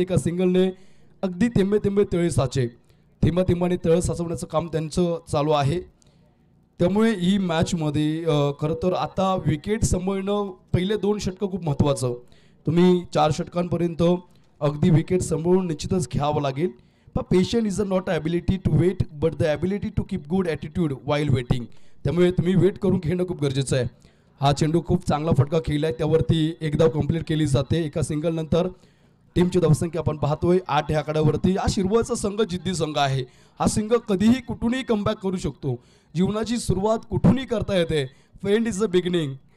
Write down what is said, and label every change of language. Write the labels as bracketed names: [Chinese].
[Marathi] एका सिंगलने अगदी थेंबे थेंबे तळे साचे, थेंबा थेंबाने तळ साचवण्याचं काम त्यांचं चालू आहे. त्यामुळे ही मॅचमध्ये खरं तर आता विकेट सांभाळणं पहिले 2 षटकं खूप महत्त्वाचं. तुम्ही 4 षटकांपर्यंत अगदी विकेट सांभाळून निश्चितच खेळावं लागेल. [English] पण patient is not a ability to wait but the ability to keep good attitude while waiting. [Marathi] त्यामुळे तुम्ही वेट करून खेळणं खूप गरजेचं आहे. हा चेंडू खूप चांगला फटका खेळला आहे, त्यावरती एक धाव कंप्लीट केली जाते. एका सिंगल नंतर टीमची धावसंख्या आपण पाहतोय 8 ह्या आकड्यावरती. हा शिरवळचा संघ जिद्दी संघ आहे. हा संघ कधीही कुठूनही कमबॅक करू शकतो. जीवनाची सुरुवात कुठूनही करता येते. [English] End is the beginning.